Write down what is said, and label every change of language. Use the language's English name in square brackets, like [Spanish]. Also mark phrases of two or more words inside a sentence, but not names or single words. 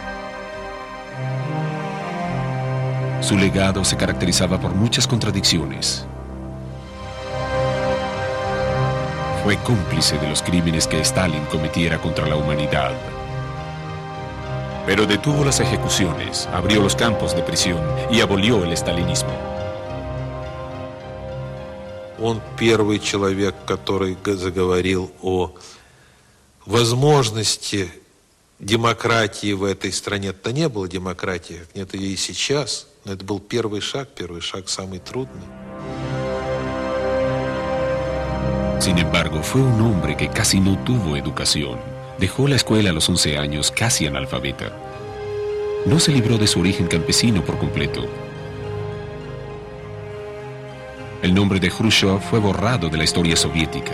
[Spanish] Su legado se caracterizaba por muchas contradicciones. Fue cómplice de los crímenes que Stalin cometiera contra la humanidad. Pero detuvo las ejecuciones, abrió los campos de prisión y abolió el stalinismo. [Russian] Он первый человек, который заговорил о возможности демократии в этой стране. Это не было демократии, как нет ее и сейчас. Но это был первый шаг самый трудный. [Spanish] Sin embargo, fue un hombre que casi no tuvo educación. Dejó la escuela a los 11 años, casi analfabeta. No se libró de su origen campesino por completo. El nombre de Khrushchev fue borrado de la historia soviética.